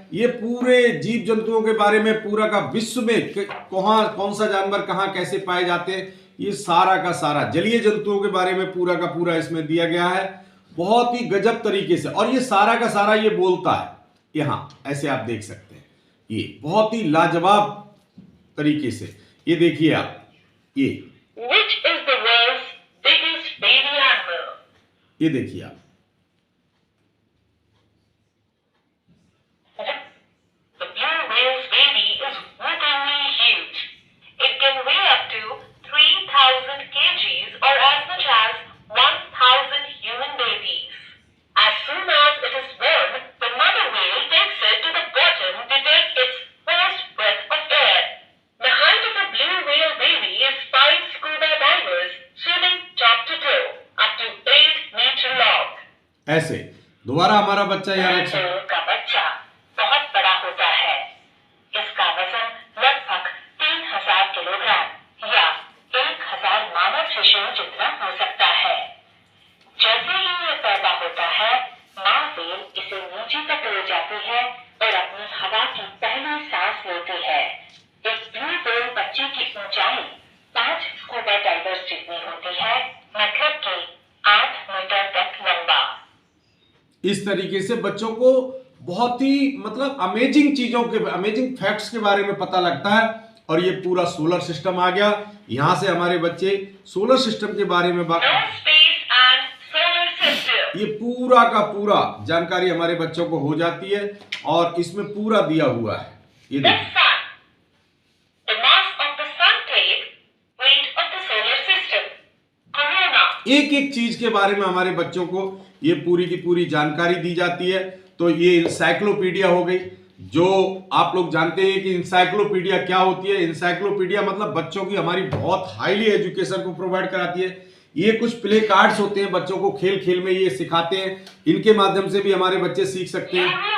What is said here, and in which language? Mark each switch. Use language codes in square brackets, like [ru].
[hi] ये पूरे जीव जंतुओं के बारे में पूरा का विश्व में कहाँ कौन सा जानवर कहाँ कैसे पाए जाते हैं, ये सारा का सारा जलीय जंतुओं के बारे में पूरा का पूरा इसमें दिया गया है बहुत ही गजब तरीके से। और ये सारा का सारा ये बोलता है, यहाँ ऐसे आप देख सकते हैं, ये बहुत ही लाजवाब तरीके से। ये देखिए आप, ये [en] Which is the world's biggest baby animal? [hi] ये देखिए आप, [en] The blue whale's baby is whoopingly huge. It can weigh up to 3,000 kgs or as much as 1,000 human babies. As soon as it is born, the mother whale takes it to the bottom to take its first breath of air. The height of a blue whale baby is 5 scuba divers swimming top to toe, up to 8 meter long. [hi] ऐसे दोबारा हमारा बच्चा यहाँ रख सकता है। Whale का बच्चा बहुत बड़ा होता है। इसका वजन लगभग 3,000 किलोग्राम या 1,000 मानव शिशुओं जितना हो सकता है। जैसे ही ये पैदा होता है, माँ व्हेल इसे नीचे तक ले जाती है और अपनी हवा की पहली सांस लेती है। एक ब्लू व्हेल बच्चे की ऊंचाई 5 स्कूबा डाइवर्स जितनी होती है, मतलब कि 8 मीटर तक लंबा। इस तरीके से बच्चों को बहुत ही मतलब अमेजिंग चीजों के, अमेजिंग फैक्ट्स के बारे में पता लगता है। और ये पूरा सोलर सिस्टम आ गया, यहां से हमारे बच्चे सोलर सिस्टम के बारे में बात, [en] No space and solar system. [hi] ये पूरा का पूरा जानकारी हमारे बच्चों को हो जाती है और इसमें पूरा दिया हुआ है। ये [en] The [hi] देखिए, [en] sun. The mass of the sun takes weight of the solar system. Corona. [hi] एक एक चीज के बारे में हमारे बच्चों को ये पूरी की पूरी जानकारी दी जाती है। तो ये इंसाइक्लोपीडिया हो गई। जो आप लोग जानते हैं कि इंसाइक्लोपीडिया क्या होती है, इंसाइक्लोपीडिया मतलब बच्चों की हमारी बहुत हाईली एजुकेशन को प्रोवाइड कराती है। ये कुछ प्ले कार्ड्स होते हैं, बच्चों को खेल खेल में ये सिखाते हैं, इनके माध्यम से भी हमारे बच्चे सीख सकते हैं।